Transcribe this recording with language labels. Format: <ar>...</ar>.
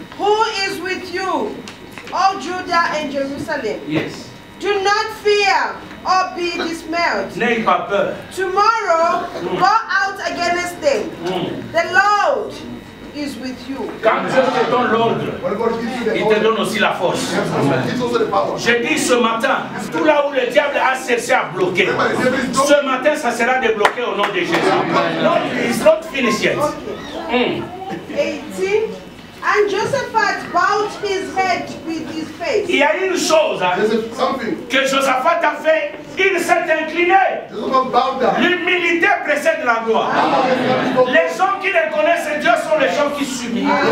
<en>Who is with you, O Judah and Jerusalem? Yes. Do not fear or be dismayed.</en> <fr>N'ayez pas peur.</fr> <en>Tomorrow, go out against them. The Lord is with you. with you.</en> <fr>Quand Dieu te donne l'ordre, il te donne aussi la force. Je dis ce matin, tout là où le diable a cherché à bloquer, ce matin ça sera débloqué au nom de Jésus.</fr> <en>It's not finished yet. 18. And Josaphat bowed his head with his face.</en> <fr>Il y a une chose que Josaphat a fait, il s'est incliné. L'humilité précède la gloire. Les gens qui reconnaissent Dieu sont les gens qui s'humilient.</fr>